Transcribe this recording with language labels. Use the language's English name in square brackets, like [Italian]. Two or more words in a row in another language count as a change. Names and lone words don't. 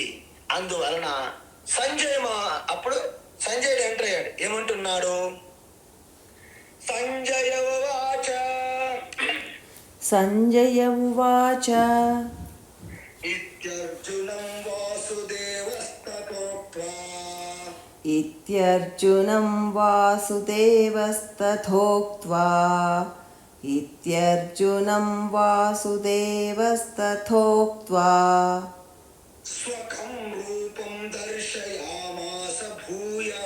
[Telugu] అందువలన అప్పుడు సంజయుడు ఎంటర్ అయ్యాడు. ఏమంటున్నాడు? [Sanskrit] సంజయ ఉవాచ ఇత్యర్జునం వాసుదేవస్తతోక్త్వా इत्यर्जुनं वासुदेवस्तथोक्त्वा इत्यर्जुनं वासुदेवस्तथोक्त्वा स्वकं रूपं दर्शयामास भूयः